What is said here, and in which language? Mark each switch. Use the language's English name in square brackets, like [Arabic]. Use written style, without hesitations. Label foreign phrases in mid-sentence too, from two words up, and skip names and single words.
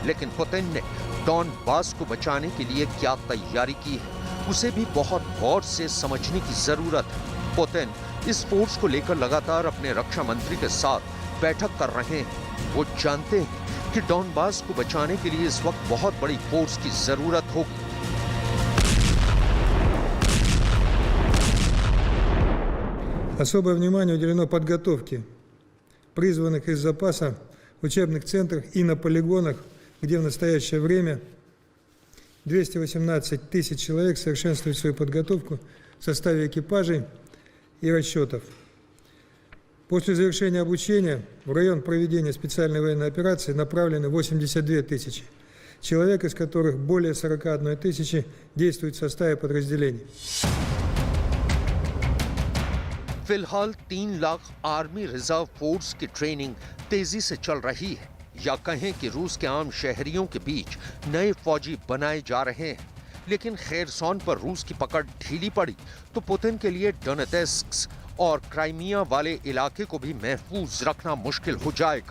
[Hindi] लेकिन पुतिन ने डॉनबास को बचाने के लिए क्या तैयारी की है, उसे भी बहुत गौर से समझने की जरूरत है। पुतिन इस फोर्स को लेकर लगातार अपने रक्षा मंत्री के साथ बैठक कर रहे हैं। वो जानते हैं कि डॉनबास को बचाने के लिए इस वक्त बहुत बड़ी फोर्स की जरूरत होगी। [Russian] Особое внимание уделено подготовке призванных из запаса в учебных центрах и на полигонах, где в настоящее время 218 тысяч человек совершенствуют свою подготовку в составе экипажей и расчетов. После завершения обучения в район проведения специальной военной операции направлены 82 тысячи человек, из которых более 41 тысячи действуют в составе подразделений. [Hindi] फिलहाल 3 लाख [English] army reserve force [Hindi] की ट्रेनिंग तेजी से चल रही है, या कहें कि रूस के आम शहरियों के बीच नए फौजी बनाए जा रहे हैं। लेकिन खेरसोन पर रूस की पकड़ ढीली पड़ी तो पुतिन के लिए डोनेत्स्क और क्राइमिया वाले इलाके को भी महफूज रखना मुश्किल हो जाएगा।